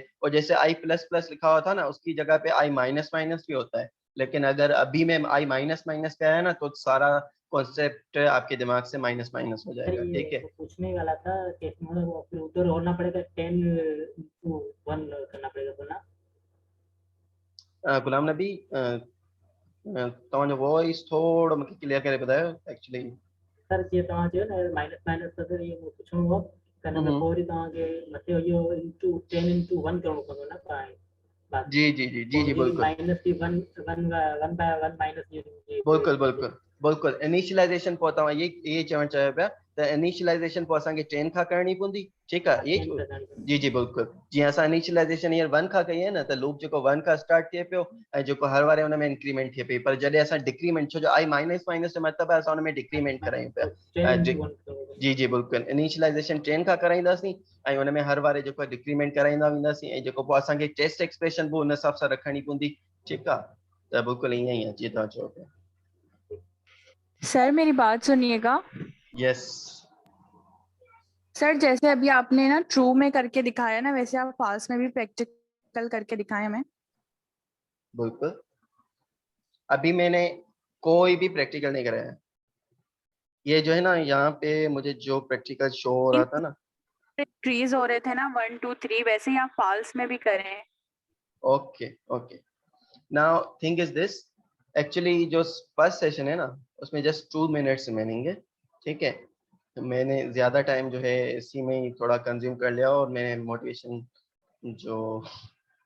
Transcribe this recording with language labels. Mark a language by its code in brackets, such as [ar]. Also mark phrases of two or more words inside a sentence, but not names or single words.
[hi] और जैसे [en] i plus plus [hi] लिखा हुआ था ना, उसकी जगह पे [en] i minus minus [hi] भी होता है, लेकिन अगर अभी में [en] i minus minus [hi] पे आया ना तो सारा कॉन्सेप्ट आपके दिमाग से [en] minus minus [hi] हो जाएगा, ठीक है। पूछने वाला था कि मतलब फिर उधर होना पड़ेगा 10 to 1 करना पड़ेगा तो ना। [sd] गुलाम नबी तव्हांजो वॉइस थोड़ो मूंखे क्लियर करे ॿुधायो एक्चुअली। सर जीअं तव्हां चयो न माइनस माइनस त इहो मूंखे पुछिणो हो त हिन में पोइ वरी तव्हांखे मथे इहो इंटू 10 into 1 करिणो पवंदो न पाण। जी जी जी जी जी बिल्कुल [hi] माइनस की 1 1 by 1 माइनस [sd] बिल्कुल बिल्कुल बिल्कुल इनिशियलाइजेशन पोइ तव्हां ये चवणु चाहियो पिया त इनिशियलाइजेशन पोइ असांखे 10 खां करणी पवंदी, ठीकु आहे। ये जी जी बिल्कुल, जीअं असां इनिशियलाइजेशन हींअर 1 खां कई आहे न, त लूप जेको 1 खां स्टार्ट थिए पियो ऐं जेको हर वारे हुन में इंक्रीमेंट थिए पई, पर जॾहिं असां डिक्रीमेंट, छो जो [en] i minus minus [sd] जो मतिलबु आहे असां हुन में डिक्रीमेंट करायूं पिया। 10 into 1 करणो जी जी बिल्कुल, इनिशियलाइजेशन 10 खां कराईंदासीं ऐं हुन में हर वारे जेको डिक्रीमेंट कराईंदा वेंदासीं ऐं जेको पोइ असांखे [en] test expression [sd] बि हुन हिसाब सां रखणी पवंदी, ठीकु आहे। त बिल्कुल ईअं ई आहे जीअं तव्हां चओ पिया। [hi] सर मेरी बात सुनिएगा। यस सर जैसे अभी आपने ना ट्रू में करके दिखाया ना, वैसे आप फाल्स में भी प्रैक्टिकल करके दिखाएं हमें। बिल्कुल, अभी मैंने कोई भी प्रैक्टिकल नहीं कराया। ये जो है ना, यहाँ पे मुझे जो प्रैक्टिकल शो हो रहा था ना, ट्रीज हो रहे थे ना 1 2 3, वैसे ही आप फाल्स में भी करें। [en] okay okay. now thing is this, [hi] एक्चुअली जो [en] first session [hi] है ना, उसमें [en] just 2 minutes remaining [hi] है, ठीक है। तो मैंने ज़्यादा टाइम जो है इसी में ही थोड़ा कंज्यूम कर लिया और मैंने मोटिवेशन जो